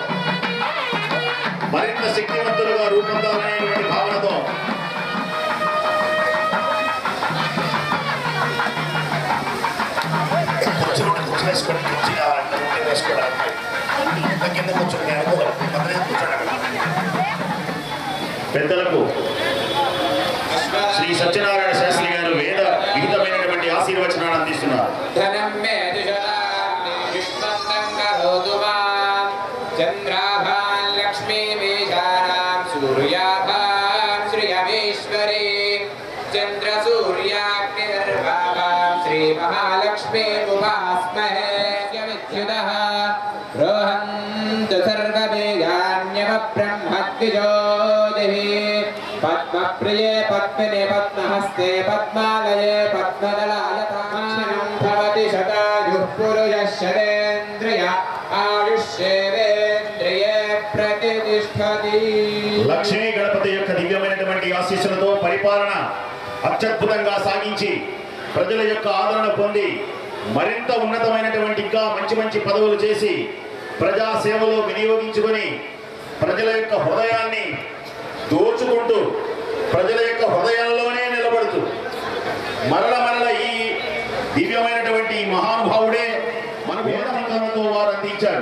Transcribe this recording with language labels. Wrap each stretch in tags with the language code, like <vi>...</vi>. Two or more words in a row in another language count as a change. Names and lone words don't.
<te>మరింత శక్తివంతులుగా రూపొందాలనేటువంటి భావనతో పెద్దలకు శ్రీ సత్యనారాయణ శాస్త్రి గారు వేద విహితమైనటువంటి ఆశీర్వచనాలు అందిస్తున్నారు.</te> <sa>चंद्र सूर्याग्निर्भावां श्री महालक्ष्मी उपास्महे विद्युतः रोहन्तु सर्ववेदान्यवब्रह्मद्विजोतिः पद्मप्रिये पद्मिने पद्महस्ते पद्मालये पद्मदलायताक्षिणं भवति शतायुः पुरुषः शतेन्द्रिय आयुष्येवेन्द्रिये प्रतिष्ठति.</sa> <te>లక్ష్మీ గణపతి యొక్క దివ్యమైనటువంటి ఆశీస్సులతో పరిపాలన అత్యద్భుతంగా సాగించి ప్రజల యొక్క ఆదరణ పొంది మరింత ఉన్నతమైనటువంటి ఇంకా మంచి మంచి పదవులు చేసి ప్రజా సేవలో వినియోగించుకొని ప్రజల యొక్క హృదయాన్ని దోచుకుంటూ ప్రజల యొక్క హృదయంలోనే నిలబడుతూ మరల మరల ఈ దివ్యమైనటువంటి మహానుభావుడే మన వేదమంత్రంతో వారు అందించారు.</te>